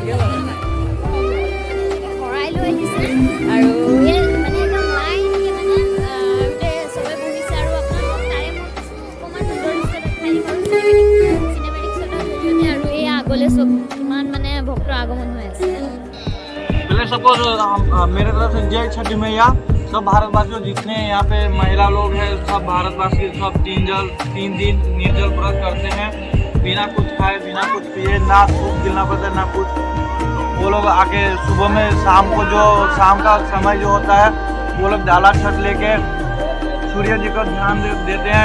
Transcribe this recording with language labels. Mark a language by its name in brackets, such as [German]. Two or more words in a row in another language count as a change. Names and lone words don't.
[Assamese] আৰু মানে একদম লাইনকৈ মানে চবে বহিছে আৰু আপোনালোকক তাৰে মই অকণমান সুন্দৰ দৃশ্য দেখাই দিম আৰু চিনেমেটিক্সৰ জৰিয়তে আৰু এই আগলৈ চব ইমান মানে ভক্তৰ আগমন হৈ আছে। [Hindi] पहले सबको मेरे तरफ से जय छठी मैया। सब भारतवासियों जितने यहाँ पे महिला लोग हैं सब भारतवासी सब 3 दिन निर्जल व्रत करते हैं, बिना कुछ खाए बिना कुछ पिए, ना सूप गिरना पड़ता है ना कुछ। वो लोग आके सुबह में शाम का समय जो होता है वो लोग डाला छठ लेके सूर्य जी को ध्यान देते हैं।